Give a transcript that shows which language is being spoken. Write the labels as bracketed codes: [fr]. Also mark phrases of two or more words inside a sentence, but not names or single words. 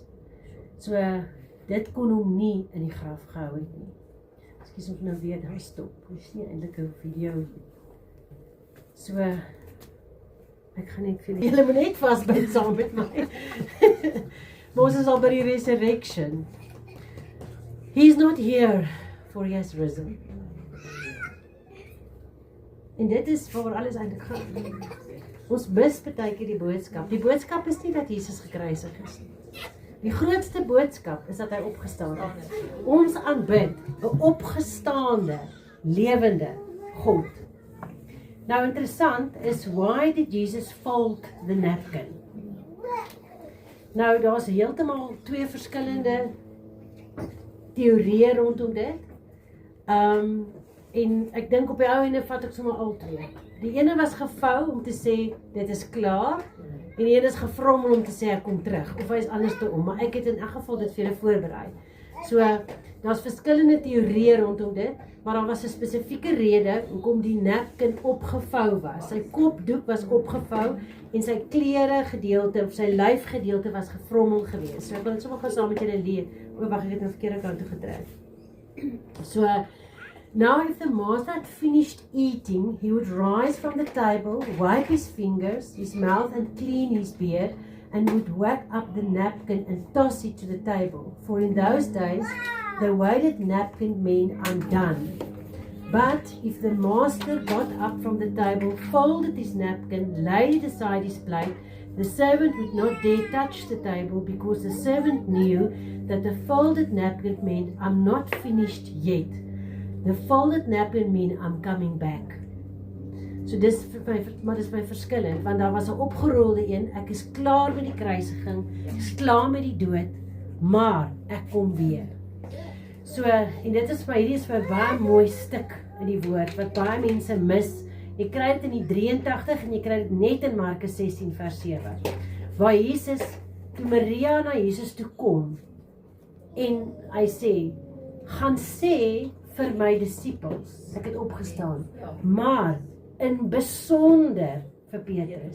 [af] So, dit kon hom nie in die graf gehou het nie. Ekskuus of nou weer daar stop. Dit is nie eintlik 'n video. So, ek gaan net vir julle moet net vasbyt saam met my. Maar ons is al by die resurrection. [en] He's not here, for he has risen. [af] En dit is waar alles eintlik gaan. Ons mis baie keer die boodskap. Die boodskap is nie dat Jesus gekruisig is nie. Die grootste boodskap is dat hy opgestaan het. Ons aanbid 'n opgestaande, lewende God. Nou interessant is, [en] why did Jesus fold the napkin? [af] Nou, daar's heeltemal twee verskillende teorieë rondom dit. En ek dink op die ou ende vat ek sommer al twee. Die ene was gevou om te sê, dit is klaar, en die ene is gevrommel om te sê, ek kom terug, of hy is anders te om, maar ek het in elk geval dit vir julle voorberei. So, daar's verskillende teorieë rondom dit, maar daar was 'n spesifieke rede hoekom die napkin opgevou was. Sy kopdoek was opgevou en sy klere gedeelte of sy lyfgedeelte was gefrommel geweest. So ek wil dit sommer gou saam met julle lees. O, wag, ek het nou verkeerde kant toe getrek. [en] So, now if the master had finished eating, he would rise from the table, wipe his fingers, his mouth and clean his beard, and would whack up the napkin and toss it to the table. For in those days, the weighted napkin meant undone. But if the master got up from the table, folded his napkin, laid it aside his plate, the servant would not dare touch the table because the servant knew that the folded napkin meant I'm not finished yet. The folded napkin meant I'm coming back. [af] So dis maar dis my verskillend, want daar was 'n opgerolde een, ek is klaar met die kruisiging, ek is klaar met die dood, maar ek kom weer. So, en dit is hierdie is vir 'n baie mooi stuk in die woord, wat baie mense mis. Jy kry dit in die 83 en jy kry dit net in Markus 16 vers 7, waar Jesus, toe Maria na Jesus toe kom, en hy sê, gaan sê vir my disippels, ek het opgestaan, maar in besonder vir Petrus.